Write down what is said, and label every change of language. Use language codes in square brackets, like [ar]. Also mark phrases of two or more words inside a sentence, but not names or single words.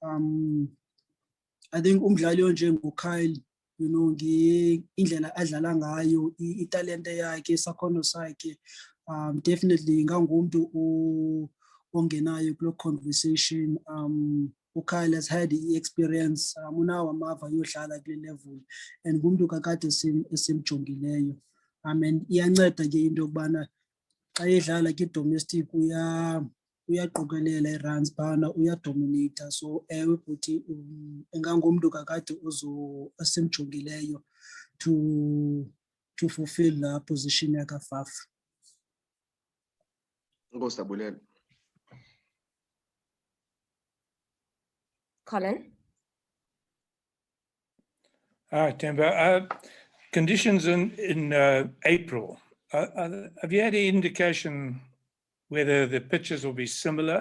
[xh] I think umdlali onjengoKyle, indlela adlala ngayo, italente yakhe, isakhono sakhe, definitely ingangumntu ongenayo kulo conversation. [en] uKyle has had i-experience, [xh] unawo amava yodlala kule level and ngumntu kakade esimjongileyo. And iyanceda ke into yokubana xa edlala kwi-domestic uyaqokelela i-runs phana, uyadominata. So ewe bhuti, ingangumntu kakade esimjongileyo [en] to fulfill [xh] la position yakaFaf. Inkosi Dabulele. Colin? [en] Hi, Temba. Conditions in April. Have you had any indication whether the pitches will be similar?